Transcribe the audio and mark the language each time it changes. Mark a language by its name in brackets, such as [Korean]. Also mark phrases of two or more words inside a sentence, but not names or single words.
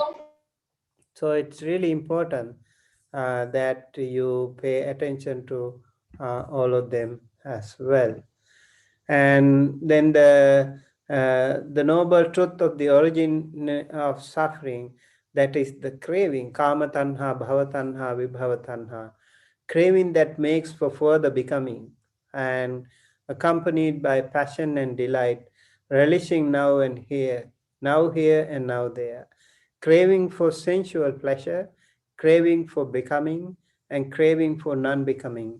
[English] So it's really important that you pay attention to all of them as well. And then the noble truth of the origin of suffering, that is the craving, [Pali] kama tanha, bhava tanha, vibhava tanha, [English] craving that makes for further becoming, and accompanied by passion and delight, relishing now and here, now here and now there, craving for sensual pleasure, craving for becoming, and craving for non-becoming.